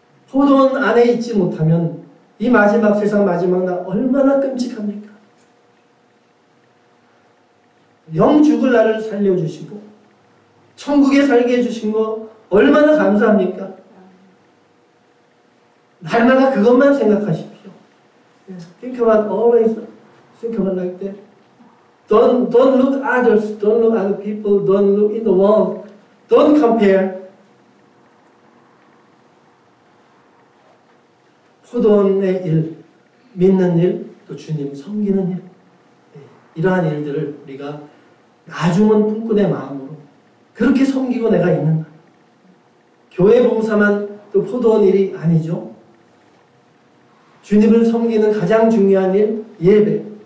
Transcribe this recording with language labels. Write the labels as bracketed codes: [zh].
[ko] 포도원 안에 있지 못하면 이 마지막 세상 마지막 날 얼마나 끔찍합니까? 영 죽을 날을 살려주시고 천국에 살게 해주신 거 얼마나 감사합니까? 날마다 그것만 생각하십시오. [en] Think about always think about like that. Don't look others, don't look other people, don't look in the world, don't compare. [ko] 포도원의 일, 믿는 일, 또 주님 섬기는 일, 이러한 일들을 우리가 나중은 품꾼의 마음으로 그렇게 섬기고 내가 있는가? 교회 봉사만 또 포도원 일이 아니죠. 주님을 섬기는 가장 중요한 일, 예배.